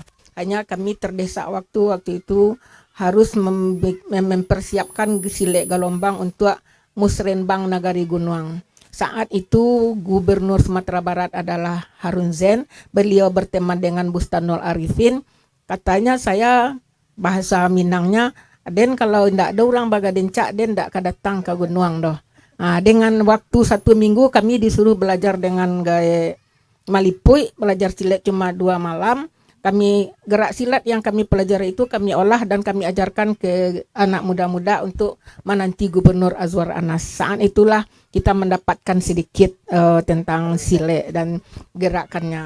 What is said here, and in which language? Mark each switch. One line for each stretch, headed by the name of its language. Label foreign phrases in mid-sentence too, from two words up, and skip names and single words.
Indonesian: Hanya kami terdesak waktu itu harus mempersiapkan
Minangkabau: silek galombang
Indonesian: untuk musrenbang Nagari Gunung. Saat itu Gubernur Sumatera Barat adalah Harun Zain. Beliau berteman dengan Bustanul Arifin. Katanya, saya bahasa Minangnya,
Minangkabau: Den kalau ndak ada orang bagaden cak, Den ndak datang ke Gunung doh.
Indonesian: Nah, dengan waktu 1 minggu kami disuruh belajar dengan gaya Malipui, belajar silat cuma 2 malam. Kami gerak silat yang kami pelajari itu kami olah dan kami ajarkan ke anak muda-muda untuk menanti Gubernur Azwar Anas. Saat itulah kita mendapatkan sedikit tentang silat dan gerakannya.